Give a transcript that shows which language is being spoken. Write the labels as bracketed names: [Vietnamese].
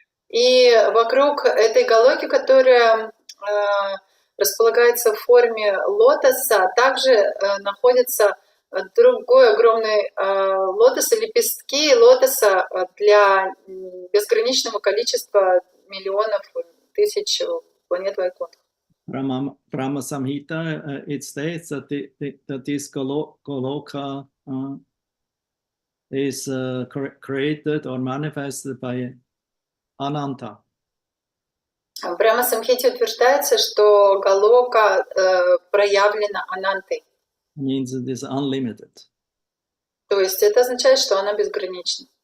[Russian] И вокруг этой Галоки, которая располагается в форме лотоса, также находится другой огромный лотос, лепестки лотоса для безграничного количества миллионов, тысяч планет Вайкунтха. [English] Brahma Samhita, it states that this Goloka is created or manifested by Ananta. [Russian] В Брахма-самхите утверждается, что Галока проявлена Анантой. [English] Means it is unlimited. [Russian] То есть это означает, что она безгранична.